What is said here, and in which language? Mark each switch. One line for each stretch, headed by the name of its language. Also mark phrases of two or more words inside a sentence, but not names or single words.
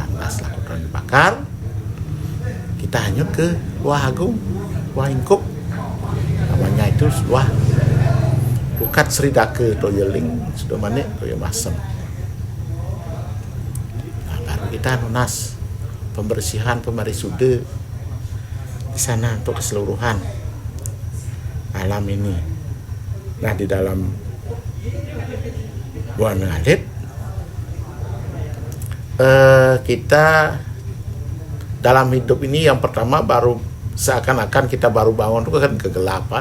Indonesian: Nah, setelah kotoran dibakar, kita hanyut ke Wah Agung, Wah Ingkup, namanya itu Wah Pukat Sri Dake Toyeling sudah manik Toye Masem. Nah, baru kita nunas pembersihan pemarisude di sana untuk keseluruhan alam ini. Nah, di dalam Buana Alit kita dalam hidup ini yang pertama baru seakan-akan kita baru bangun itu kan kegelapan.